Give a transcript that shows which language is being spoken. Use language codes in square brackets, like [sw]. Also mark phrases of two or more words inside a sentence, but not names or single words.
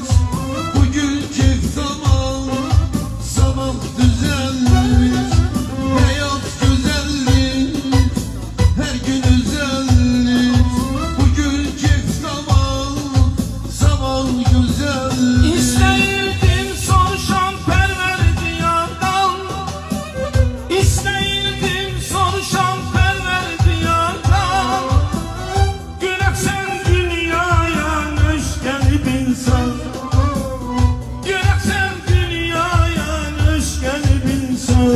[tr] Bugün keyif tamam, sabah düzellik. Hayat güzellik, her gün özellik. Bugün keyif tamam, sabah güzellik. [az] İstəyirdim soruşam Pərverdiyardan, İstəyirdim soruşam Pərverdiyardan. Görək sən dünyaya nöş gəlib insan, görək sən dünyaya nöş gəlib insan.